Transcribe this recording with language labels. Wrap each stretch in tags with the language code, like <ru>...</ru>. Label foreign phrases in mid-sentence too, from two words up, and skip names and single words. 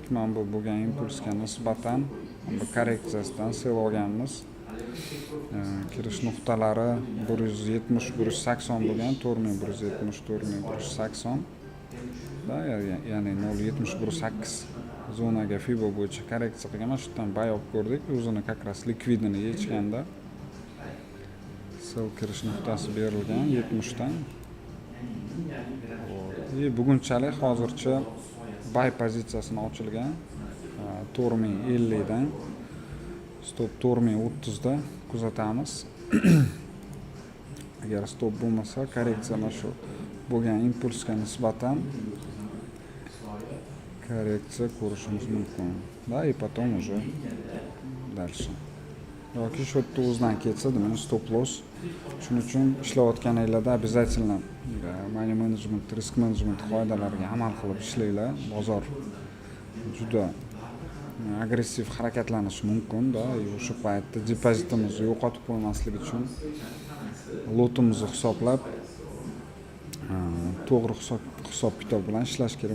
<uz>Mana bu bo'lgan impulsga nisbatan bu korreksiyasidan sell olganmiz. Kirish nuqtalari 170-180 bo'lgan, 4170-4180 da, ya'ni 0.71.8 zonaga FIBO bo'yicha korreksiya qilgan. Mana shundan bay olib ko'rdik. O'zini как раз likvidini yechganda sell kirish nuqtasi berilgan 70 dan. Bugunchalik hozircha buy pozitsiyasini ochilgan 4050 dan stop 4030 da kuzatamiz. Agar stop bo'lmasa, korreksiya mana shu bo'lgan impulsga nisbatan korreksiya ko'rishimiz mumkin.</uz> <ru>Да, и потом уже дальше.</ru> <uz>Yoki shu yerda o'zidan ketsa, demak stop loss. Shuning uchun ishlayotganinglarda</uz> <ru>обязательно</ru> <en>money management, risk management</en> <uz>qoidalariga amal qilib ishlanglar. Bozor juda agressiv harakatlanishi mumkin-da. O'sha paytda depozitimizni yo'qotib qo'ymaslik uchun lotimizni hisoblab to'g'ri hisob-kitob bilan ishlash kerak.</uz>